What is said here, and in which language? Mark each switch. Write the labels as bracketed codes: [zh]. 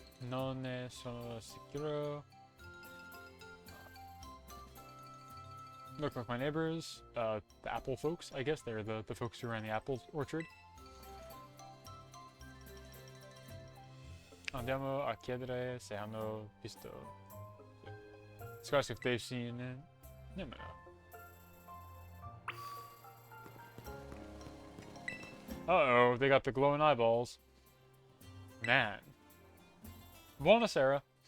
[it] Non ne sono sicuro. [en] Look like my neighbors, the apple folks, I guess. They're the folks who run the apple orchard. [it] Andiamo a chiedere se hanno visto. [en] Let's ask if they've seen Nimona. Uh-oh, they got the glowing eyeballs. Man. [it] Buonasera.